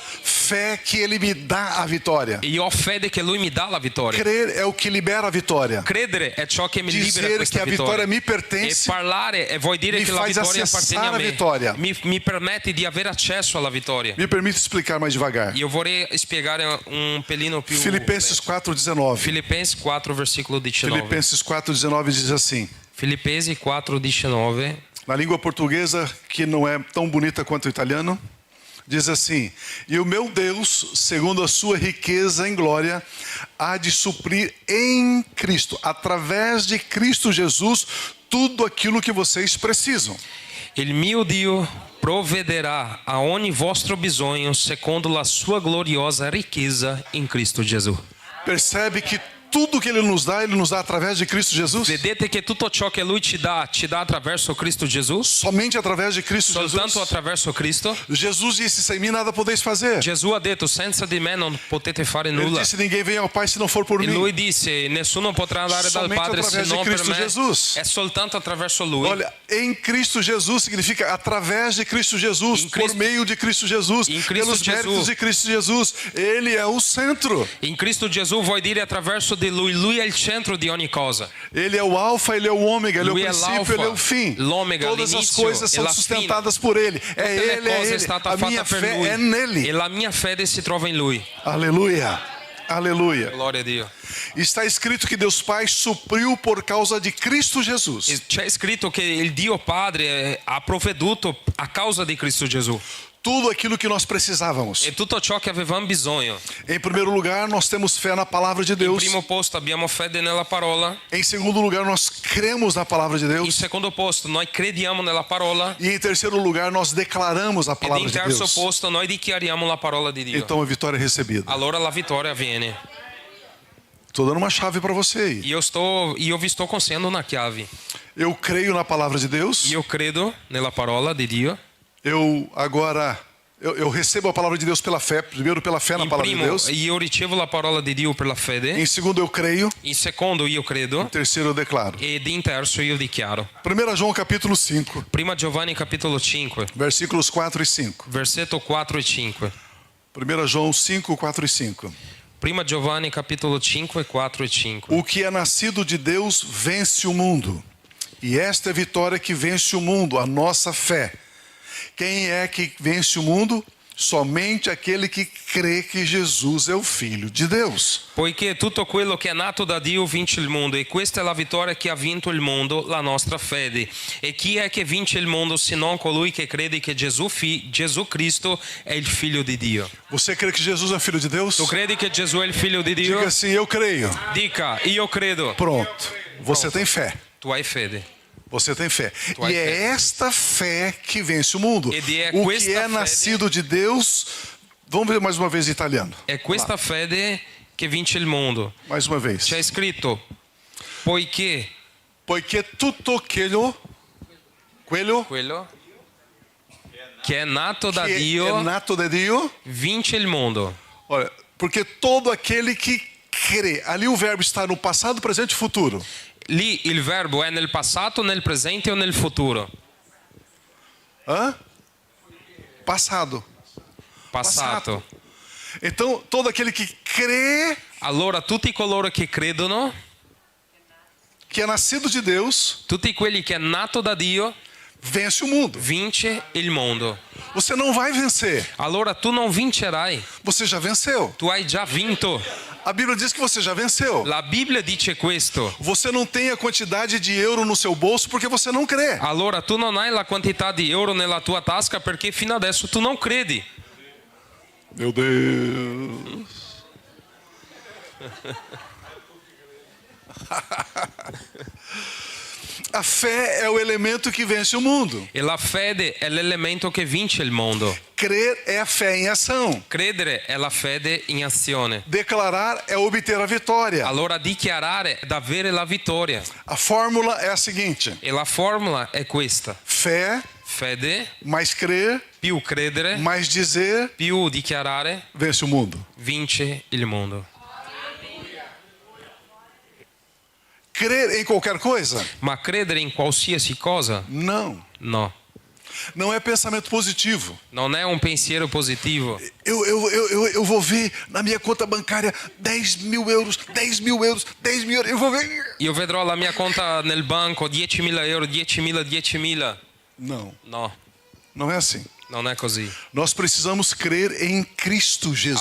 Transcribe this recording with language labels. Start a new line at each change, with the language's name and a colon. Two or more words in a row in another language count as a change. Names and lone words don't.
Portuguese: Fé que ele me dá a vitória.
Italian: E io ho fede che lui mi dà la vittoria.
Portuguese: Crer é o que libera a vitória.
Italian: Credere è ciò che mi libera
Portuguese: Dizer que
Italian: questa
Portuguese: a vitória
Italian: vittoria.
Portuguese: me
Italian: E
Portuguese: pertence
Italian: parlare vuol dire mi che la
Portuguese: faz
Italian: vittoria appartiene
Portuguese: acessar a
Italian: a me.
Portuguese: vitória.
Italian: Mi permette di avere accesso alla vittoria.
Portuguese: me permite explicar mais devagar.
Italian: Io vorrei spiegare un pelino più.
Portuguese: Filipenses 4:19. Filipenses 4, versículo 19. Filipenses 4:19 diz assim. Filipenses 4, 19. Na língua portuguesa, que não é tão bonita quanto o italiano, diz assim: E o meu Deus, segundo a sua riqueza em glória, há de suprir em Cristo, através de Cristo Jesus, tudo aquilo que vocês precisam.
Italian: Il mio Dio provvederà a ogni vostro bisogno secondo la sua gloriosa ricchezza in Cristo Gesù.
Portuguese: Percebe que tudo que ele nos dá através de Cristo Jesus?
Italian: Vedete che tutto ciò che lui ci dà attraverso Cristo Gesù?
Portuguese: Somente através de Cristo
Italian: Soltanto
Portuguese: Jesus.
Italian: attraverso Cristo?
Portuguese: Jesus disse: sem mim nada podeis fazer.
Italian: Gesù ha detto: senza di me non potete fare
Portuguese: Ele
Italian: nulla.
Portuguese: disse: ninguém vem ao Pai se não for por
Italian: E
Portuguese: mim.
Italian: lui disse: nessuno potrà andare dal
Portuguese: Somente
Italian: Padre se
Portuguese: através de
Italian: non per
Portuguese: Cristo
Italian: me.
Portuguese: Jesus.
Italian: È soltanto attraverso lui.
Portuguese: Olha, em Cristo Jesus significa através de Cristo Jesus, Em Cristo- por meio de Cristo Jesus, Em Cristo pelos Jesus. méritos de Cristo Jesus. Ele é o centro.
Italian: In Cristo Gesù vuol dire attraverso di lui è il centro di ogni cosa.
Portuguese: Ele é o alfa, ele é o ômega, ele é o
Italian: Lui è
Portuguese: princípio,
Italian: l'alfa,
Portuguese: ele é o fim.
Italian: l'omega,
Portuguese: Todas as
Italian: l'inizio
Portuguese: coisas
Italian: e
Portuguese: são
Italian: la
Portuguese: sustentadas por ele.
Italian: Tutte le cose è stata
Portuguese: A
Italian: fatta
Portuguese: minha
Italian: per
Portuguese: fé
Italian: lui.
Portuguese: é nele.
Italian: E la mia fede si trova in lui.
Portuguese: Aleluia. Aleluia.
Italian: Gloria a Dio.
Portuguese: Está escrito que Deus Pai supriu por causa de Cristo Jesus.
Italian: E c'è scritto che il Dio Padre ha provveduto a causa di Cristo Gesù.
Portuguese: Tudo aquilo que nós precisávamos.
Italian: E tutto ciò che avevamo bisogno.
Portuguese: Em primeiro lugar, nós temos fé na palavra de
Italian: In
Portuguese: Deus.
Italian: primo posto abbiamo fede nella parola.
Portuguese: Em segundo lugar, nós cremos na palavra de
Italian: In
Portuguese: Deus.
Italian: secondo posto noi crediamo nella parola.
Portuguese: E em terceiro lugar, nós declaramos a
Italian: Ed
Portuguese: palavra
Italian: in
Portuguese: de
Italian: terzo
Portuguese: Deus.
Italian: posto noi dichiariamo la parola di Dio.
Portuguese: Então a vitória é recebida.
Italian: Allora la vittoria avviene.
Portuguese: Estou dando uma chave para você aí.
Italian: Io vi sto consegnando una chiave.
Portuguese: Eu creio na palavra de Deus.
Italian: Io credo nella parola di Dio.
Portuguese: Eu recebo a palavra de Deus pela fé. Primeiro, pela fé na
Italian: In
Portuguese: palavra de
Italian: primo,
Portuguese: Deus.
Italian: io ricevo la parola di Dio per la
Portuguese: Em
Italian: fede.
Portuguese: segundo, eu creio.
Italian: In secondo, io credo.
Portuguese: Em terceiro, eu declaro.
Italian: Ed in terzo, io dichiaro.
Portuguese: 1 João capítulo 5,
Italian: Prima Giovanni capitolo 5,
Portuguese: versículos 4 e 5.
Italian: versetto 4 e 5.
Portuguese: 1 João 5, 4 e 5.
Italian: Prima Giovanni capitolo 5, 4 e 5.
Portuguese: O que é nascido de Deus vence o mundo. E esta é a vitória que vence o mundo, a nossa fé. Quem é que vence o mundo? Somente aquele que crê que Jesus é o Filho de Deus.
Italian: Poiché tutto quello che è nato da Dio vince il mondo, e questa è la vittoria che ha vinto il mondo, la nostra fede. E chi è che vince il mondo se non colui che crede che Gesù Cristo è il figlio di Dio?
Portuguese: Você crê que Jesus é o Filho de Deus?
Italian: Tu credi che Gesù è il figlio di Dio?
Portuguese: Diga assim, eu creio.
Italian: Dica, io credo.
Portuguese: Pronto. Você tem fé.
Italian: Tu hai fede.
Portuguese: Você tem fé.
Italian: Tu hai
Portuguese: E é fé. esta fé que vence o mundo.
Italian: Ed è
Portuguese: O
Italian: questa
Portuguese: que é
Italian: fede-
Portuguese: nascido de Deus. Vamos ver mais uma vez em italiano.
Italian: È questa fede che vince il mondo.
Portuguese: Mais uma vez.
Italian: C'è scritto, poiché Poiché tutto quello quello che è nato da
Portuguese: que
Italian: Dio é nato de Dio. vince il mondo.
Portuguese: Olha, porque todo aquele que crê. Ali o verbo está no passado, presente e futuro.
Italian: Lì il verbo è nel passato, nel presente o nel futuro?
Portuguese: Hã? Passado.
Italian: Passato.
Portuguese: Então, todo aquele que crê
Italian: Allora tutti coloro che credono,
Portuguese: que é nascido de Deus,
Italian: tutti quelli che è nato da Dio,
Portuguese: vence o mundo.
Italian: vince il mondo.
Portuguese: Você não vai vencer.
Italian: Allora tu non vincerai,
Portuguese: Você já venceu.
Italian: tu hai già vinto.
Portuguese: A Bíblia diz que você já venceu.
Italian: La Bibbia dice questo.
Portuguese: Você não tem a quantidade de euro no seu bolso porque você não crê.
Italian: Allora tu non hai la quantità di euro nella tua tasca perché fino adesso tu non credi.
Portuguese: Meu Deus. A fé é o elemento que vence o mundo.
Italian: E la fede è l'elemento che vince il mondo.
Portuguese: Crer é a fé em ação.
Italian: Credere è la fede in azione.
Portuguese: Declarar é obter a vitória.
Italian: Allora dichiarare è avere la vittoria.
Portuguese: A fórmula é a seguinte:
Italian: E la formula è questa.
Portuguese: fé
Italian: Fede
Portuguese: mais crer
Italian: più credere
Portuguese: mais dizer
Italian: più dichiarare
Portuguese: vence o mundo.
Italian: vince il mondo.
Portuguese: Crer em qualquer coisa?
Italian: Ma credere in qualsiasi cosa?
Portuguese: Não.
Italian: No.
Portuguese: Não é pensamento positivo.
Italian: Non è un pensiero positivo.
Portuguese: Eu vou ver na minha conta bancária 10 mil euros, 10 mil euros, 10 mil euros. Eu vou ver.
Italian: Io vedrò la mia conta nel banco 10.000 euro, 10.000, 10.000.
Portuguese: Não,
Italian: No,
Portuguese: não é assim.
Italian: non è così.
Portuguese: Nós precisamos crer em Cristo Jesus.